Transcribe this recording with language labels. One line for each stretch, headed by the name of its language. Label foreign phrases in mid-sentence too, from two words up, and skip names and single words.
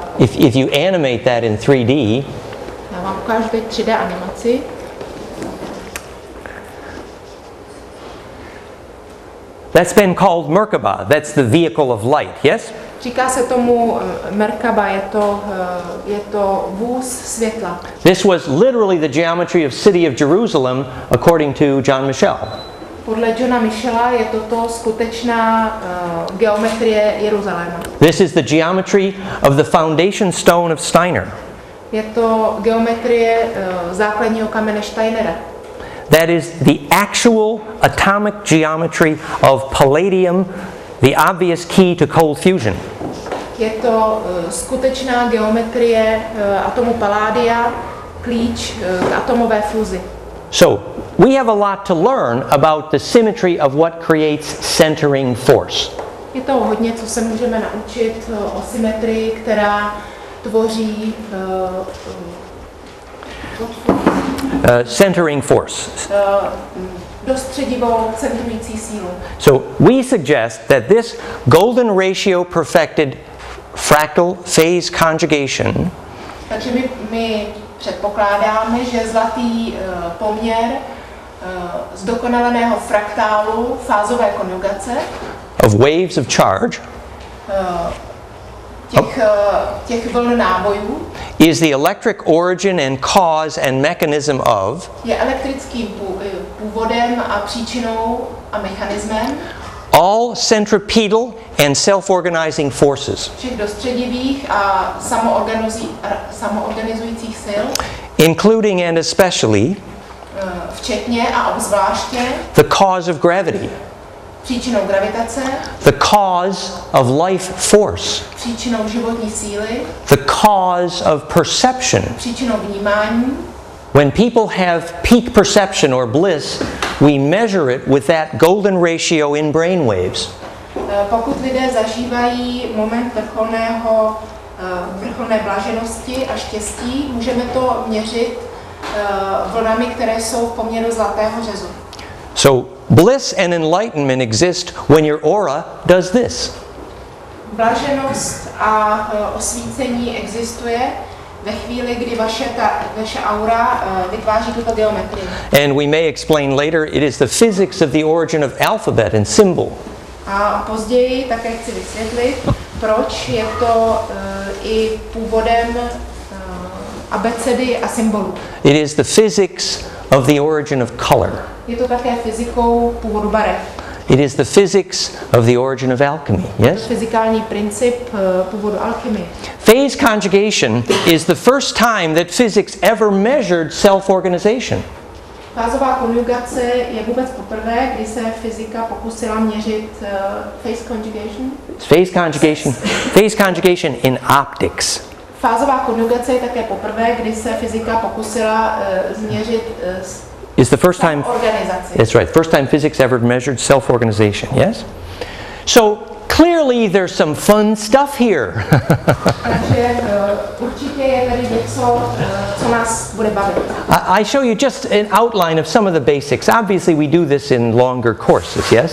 English: If you animate that in 3D,
Czech: já vám ukážu teď 3D animaci.
English: That's been called Merkaba. That's the vehicle of light, yes?
Czech: Říká se tomu Merkaba, je to vůz světla.
English: This was literally the geometry of city of Jerusalem according to John Michel.
Czech: Podle Johna Michela je toto skutečná geometrie Jeruzaléma.
English: This is the geometry of the foundation stone of Steiner.
Czech: Je to geometrie základního kamene Steinera.
English: That is the actual atomic geometry of palladium, the obvious key to cold fusion.
Czech: Je to skutečná geometrie atomu paládia, klíč k atomové fúzi.
English: So, we have a lot to learn about the symmetry of what creates centering force.
Czech: Je to hodně, co se můžeme naučit o symetrii, která tvoří
English: centering force.
Czech: Dostředivou, centrující sílu.
English: So we suggest that this golden ratio perfected fractal phase conjugation
Czech: takže my předpokládáme, že zlatý poměr zdokonaleného fraktálu fázové konjugace
English: of waves of charge
Czech: těch vln nábojů
English: is the electric origin and cause and mechanism of
Czech: je elektrickým původem a příčinou a mechanismem
English: all centripetal and self-organizing forces,
Czech: všech dostředivých a samoorganizujících sil,
English: including and especially
Czech: včetně a obzvláště
English: the cause of gravity,
Czech: příčinou gravitace,
English: the cause of life force,
Czech: příčinou životní síly,
English: the cause of perception.
Czech: příčinou vnímání.
English: When people have peak perception or bliss, we measure it with that golden ratio in brainwaves.
Czech: Pokud lidé zažívají moment vrcholné blaženosti a štěstí, můžeme to měřit vlnami, které jsou v poměru zlatého řezu.
English: So bliss and enlightenment exist when your aura does this.
Czech: Blaženost a osvícení existuje ve chvíli, kdy vaše aura vytváří tuto geometrii.
English: And we may explain later, it is the physics of the origin of alphabet and symbol.
Czech: A později také chci vysvětlit, proč je to i původem abecedy a symbolů.
English: It is the physics of the origin of color.
Czech: Je to také fyzikou původu barev.
English: It is the physics of the origin of alchemy, yes?
Czech: Fyzikální princip původu alchymie.
English: Phase conjugation is the first time that physics ever measured self-organization.
Czech: Fázová konjugace je vůbec poprvé, kdy se fyzika pokusila měřit
English: phase conjugation. Phase conjugation in optics.
Czech: Fázová konjugace je také poprvé, kdy se fyzika pokusila změřit
English: Is the first time
Czech: organizaci.
English: That's right. First time physics ever measured self-organization, yes? So clearly there's some fun stuff here.
Czech: Takže určitě je tady něco, co nás bude bavit.
English: I show you just an outline of some of the basics. Obviously we do this in longer courses, yes?